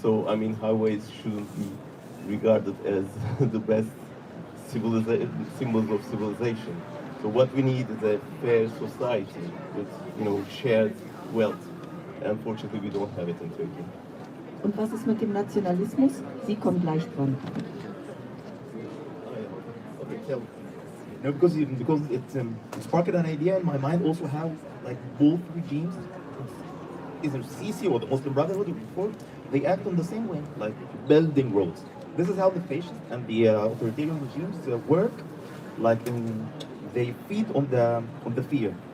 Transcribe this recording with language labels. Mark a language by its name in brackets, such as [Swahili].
[English] So, I mean, highways shouldn't be regarded as the best symbols of civilization. So what we need is a fair society with, you know, shared wealth. Unfortunately, we don't have it in Turkey. [German] Und was ist mit dem Nationalismus? Sie kommen gleich dran. [English] No, because it sparked an idea in my mind also how like both regimes, either Sisi or the Muslim Brotherhood before, they act on the same way, like building roads. This is how the fascist and the authoritarian regimes work. Like they feed on the fear.